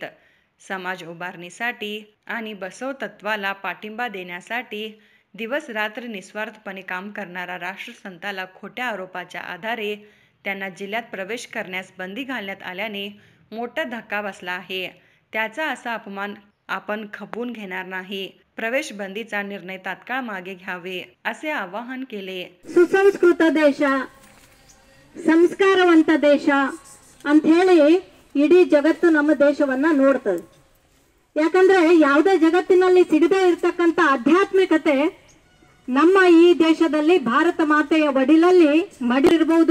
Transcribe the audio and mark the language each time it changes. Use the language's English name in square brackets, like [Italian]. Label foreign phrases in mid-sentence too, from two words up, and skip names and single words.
[Marathi] समाज उभारणीसाठी आणि बसव तत्वाला पाठिंबा देण्यासाठी दिवस रात्र निस्वार्थपणे काम करणारा राष्ट्रसंताला खोट्या आरोपाच्या आधारे त्यांना जिल्ह्यात प्रवेश करण्यास बंदी घालण्यात आल्याने मोठा धक्का बसला आहे. त्याचा असा अपमान आपण खपवून घेणार नाही. प्रवेश बंदीचा निर्णय तात्काळ मागे घ्यावे, असे आवाहन केले. [Kannada] ಸುಸಂಸ್ಕೃತ ದೇಶ, ಸಂಸ್ಕಾರವಂತ ದೇಶ ಅಂತ ಹೇಳಿ ಇಡೀ ಜಗತ್ತು ನಮ್ಮ ದೇಶವನ್ನ ನೋಡ್ತದೆ. ಯಾಕಂದ್ರೆ ಯಾವುದೇ ಜಗತ್ತಿನಲ್ಲಿ ಸಿಗದೇ ಇರತಕ್ಕಂತ ಆಧ್ಯಾತ್ಮಿಕತೆ ನಮ್ಮ ಈ ದೇಶದಲ್ಲಿ ಭಾರತ ಮಾತೆಯ ಒಡಿಲಲ್ಲಿ ಮಡಿರಬಹುದು.